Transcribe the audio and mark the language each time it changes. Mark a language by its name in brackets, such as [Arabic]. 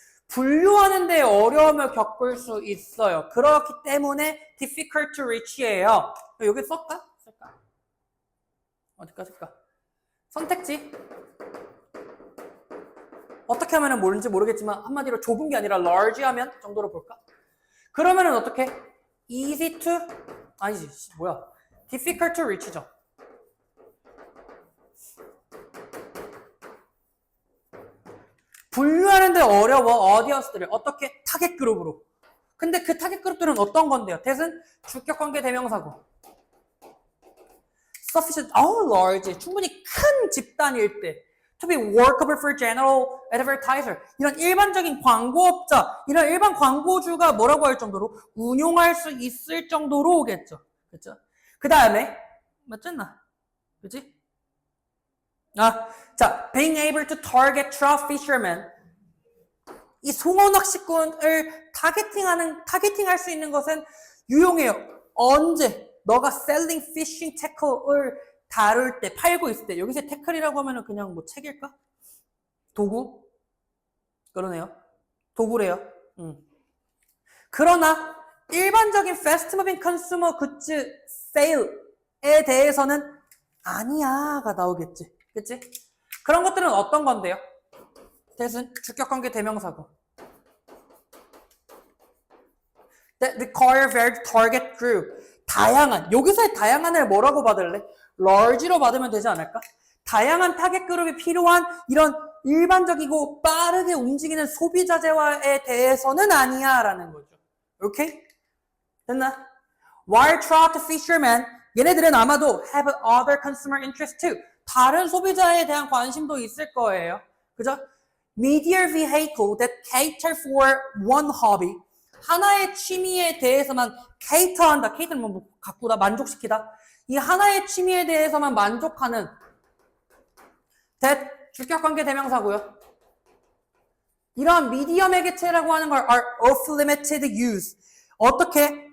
[Korean] 분류하는 데 어려움을 겪을 수 있어요. 그렇기 때문에 difficult to reach예요. 여기 쓸까? 어디까지 쓸까? 선택지. 어떻게 하면 뭔지 모르겠지만 한마디로 좁은 게 아니라 large 하면 정도로 볼까? 그러면은 어떻게? easy to 아니지 뭐야 difficult to reach죠. 분류하는데 어려워 audience들을 어떻게? 타겟 그룹으로. 근데 그 타겟 그룹들은 어떤 건데요? 대신 주격관계 대명사고 [English] sufficient, large [Korean] 충분히 큰 집단일 때 [English] to be workable for general advertiser. [Korean] 이런 일반적인 광고업자, 이런 일반 광고주가 뭐라고 할 정도로 운용할 수 있을 정도로 오겠죠. 그렇죠? 그 다음에 맞잖아. 그치? [English] 자, being able to target trout fishermen. [Korean] 이 송어 낚시꾼을 타겟팅할 수 있는 것은 유용해요. 언제? 너가 [English] selling fishing tackle [Korean] 을 다룰 때, 팔고 있을 때. 여기서 태클이라고 하면은 그냥 뭐 책일까? 도구? 그러네요. 도구래요. 그러나 일반적인 [English] fast moving consumer goods sale [Korean] 에 대해서는 아니야가 나오겠지. 그치? 그런 것들은 어떤 건데요? 대신 주격관계 대명사고. [English] That require very target group. [Korean] 다양한, 여기서의 다양한을 뭐라고 받을래? large로 받으면 되지 않을까? 다양한 타겟 그룹이 필요한 이런 일반적이고 빠르게 움직이는 소비자재화에 대해서는 아니야 라는 거죠. 오케이? 됐나? [English] While trout fishermen, [Korean] 얘네들은 아마도 [English] have other consumer interest too. [Korean] 다른 소비자에 대한 관심도 있을 거예요. 그죠? [English] Media vehicle that cater for one hobby. [Korean] 하나의 취미에 대해서만 cater한다. cater는 뭐 가꾸다, 만족시키다. 이 하나의 취미에 대해서만 만족하는 that 주격관계 대명사고요. 이러한 미디어 매개체라고 하는 걸 are of limited use. 어떻게?